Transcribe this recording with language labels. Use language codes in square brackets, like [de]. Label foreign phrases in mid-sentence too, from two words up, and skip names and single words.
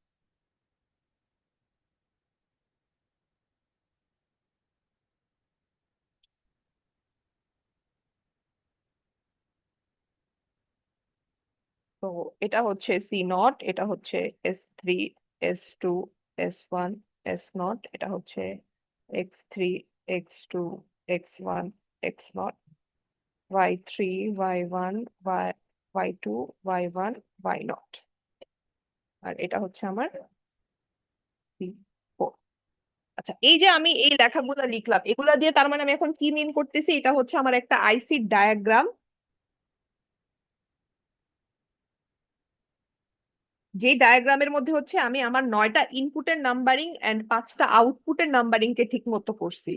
[bn] তো এটা হচ্ছে C0, এটা হচ্ছে S3, S2, S1, S0, এটা হচ্ছে X3, X2, X1, X0, Y3, Y1, Y2, Y1, Y0, আর এটা হচ্ছে আমার C4। আচ্ছা, এই যে আমি এই লেখাগুলো লিখলাম, এগুলা দিয়ে তার মানে আমি এখন কি মিন করতেছি? এটা হচ্ছে আমার একটা [en] IC diagram, [bn] যে ডায়াগ্রামের মধ্যে হচ্ছে আমি আমার 9টা ইনপুটের [en] numbering and [bn] 5টা আউটপুটের নাম্বারিং কে ঠিক মতো করছি।